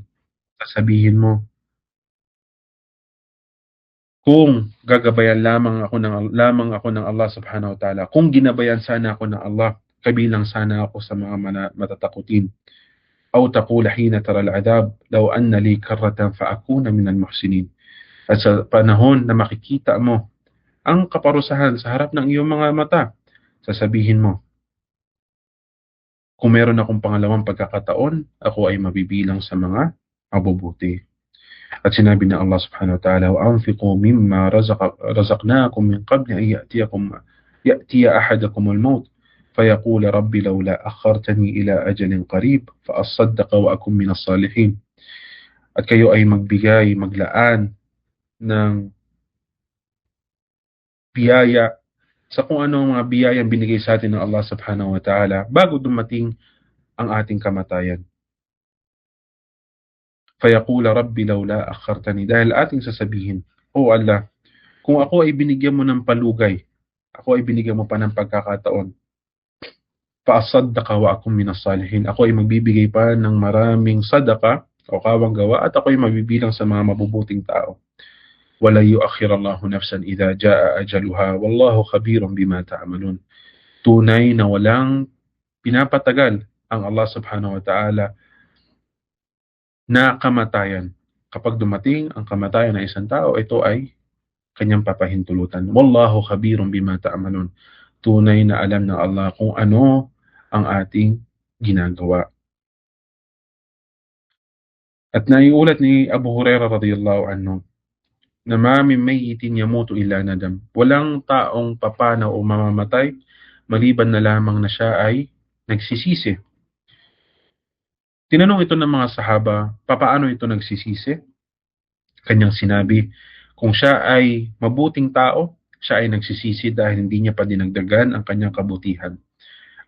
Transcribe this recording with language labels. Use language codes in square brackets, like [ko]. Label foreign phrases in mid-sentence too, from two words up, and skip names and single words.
[tl] Sasabihin mo, kung gagabayan lamang ako ng Allah [ar] سبحانه وتعالى, [tl] kung ginabayan sana ako ng Allah, kabilang sana ako sa mga matatakutin. [ar] أو تقول حين ترى العذاب لو أن لي كرة فأكون من المحسنين. [tl] At sa panahon na makikita mo ang kaparusahan sa harap ng iyong mga mata, sasabihin mo, kung meron akong pangalawang pagkakataon, ako ay mabibilang sa mga mabubuti. At sinabi na [ar] الله سبحانه وتعالى, وَأَنْفِقُوا مِمَّا رَزَقْنَاكُمْ مِنْ قَبْلِ أَنْ يَأْتِيَ أَحَدَكُمُ الْمَوْتُ فَيَقُولَ رَبِّ لَوْلَا أَخَّرْتَنِي إِلَى أَجَلٍ قَرِيبٍ فَأَصَّدَّقَ وَأَكُنْ مِنَ الصَّالِحِينَ. [tl] At kayo ay maglaan ng biyaya sa kung ano ang mga biyayang binigay sa atin ng Allah [ar] سبحانه وتعالى [tl] bago dumating ang ating kamatayan. [ar] فيقول رب لولا أخرتني, [tl] dahil ating sasabihin, O Allah, kung ako ay binigyan mo ng palugay, ako ay binigyan mo pa ng pagkakataon, [ar] فأصدق وأكن من الصالحين, [tl] ako ay magbibigay pa ng maraming sadaka o kawang gawa at ako ay mabibilang sa mga mabubuting tao. [ar] ولا يؤخر الله نفسا إذا جاء أجلها والله خبير بما تعملون. [tl] Tunay na walang pinapatagal ang Allah [ar] سبحانه وتعالى [tl] na kamatayan. Kapag dumating ang kamatayan ng isang tao, ito ay kanyang papahintulutan. [ar] والله خبير بما تعملون. [tl] Tunay na alam ng Allah kung ano ang ating ginagawa. At naiulat ni Abu Hurairah [ar] رضي الله عنه, [tl] na [ar] ما من ميت يموت إلا ندم. [tl] Walang taong papanaw o mamamatay maliban na lamang na siya ay nagsisisi. Tinanong ito ng mga sahaba, papaano ito nagsisisi? Kanyang sinabi, kung siya ay mabuting tao, siya ay nagsisisi dahil hindi niya pa dinagdagan ang kanyang kabutihan.